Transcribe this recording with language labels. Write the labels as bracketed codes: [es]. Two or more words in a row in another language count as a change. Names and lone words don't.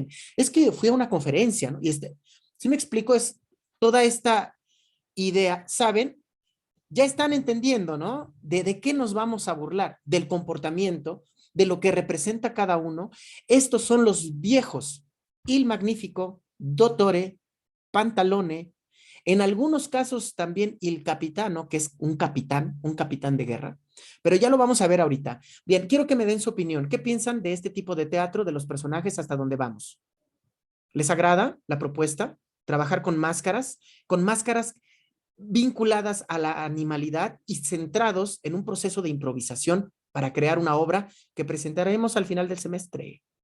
[es] Es que fui a una conferencia, ¿no? Y si me explico, es toda esta idea, ¿saben? Ya están entendiendo, ¿no? De qué nos vamos a burlar, del comportamiento, de lo que representa cada uno. Estos son los viejos, il magnífico, dottore, pantalone, en algunos casos también il capitano, que es un capitán de guerra, pero ya lo vamos a ver ahorita. Bien, quiero que me den su opinión. ¿Qué piensan de este tipo de teatro, de los personajes, hasta dónde vamos? ¿Les agrada la propuesta? Trabajar con máscaras vinculadas a la animalidad y centrados en un proceso de improvisación para crear una obra que presentaremos al final del semestre.